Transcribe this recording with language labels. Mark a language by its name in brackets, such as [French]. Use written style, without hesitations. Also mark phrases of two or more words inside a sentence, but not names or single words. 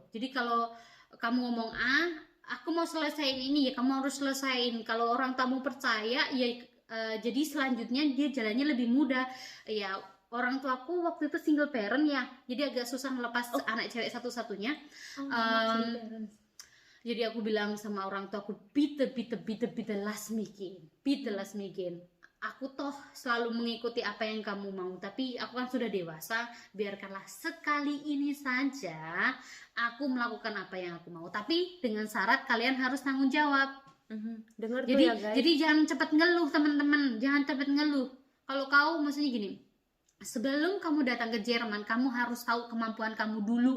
[Indonesian] Jadi kalau kamu ngomong aku mau selesaiin ini, ya kamu harus selesaiin. Kalau orang tuamu percaya ya jadi selanjutnya dia jalannya lebih mudah. Ya orang tuaku waktu itu single parent ya, jadi agak susah melepas anak cewek satu-satunya. Jadi aku bilang sama orang tuaku, [German] bitte lass mich gehen. [Indonesian] Aku toh selalu mengikuti apa yang kamu mau, tapi aku kan sudah dewasa, biarkanlah sekali ini saja aku melakukan apa yang aku mau, tapi dengan syarat kalian harus tanggung jawab. Dengar tuh Jadi ya guys. jadi jangan cepat ngeluh teman-teman, jangan cepat ngeluh. Kalau kau maksudnya gini, sebelum kamu datang ke Jerman, kamu harus tahu kemampuan kamu dulu.